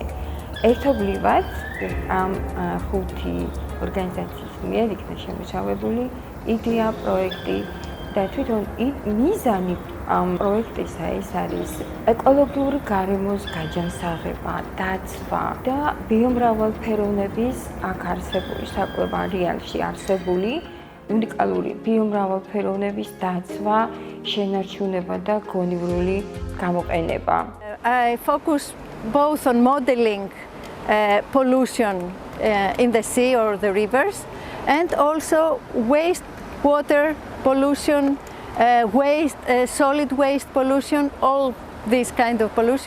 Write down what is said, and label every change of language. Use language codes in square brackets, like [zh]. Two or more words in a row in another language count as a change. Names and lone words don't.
[ka] ერთობლივად ამ 5 ორგანიზაციის მიერ იქნა შემუშავებული იდეა, პროექტი და თვითონ მიზანი ამ პროექტისა ეს არის ეკოლოგიური გარემოს გაჯანსაღება, დაცვა და ბიომრავალფეროვნების აქ არსებული საკვლევ რეალში არსებული უნიკალური ბიომრავალფეროვნების დაცვა, შენარჩუნება და გონივრული გამოყენება. [en] I focus both on modeling pollution in the sea or the rivers and also wastewater pollution, solid waste pollution, all this kind of pollution.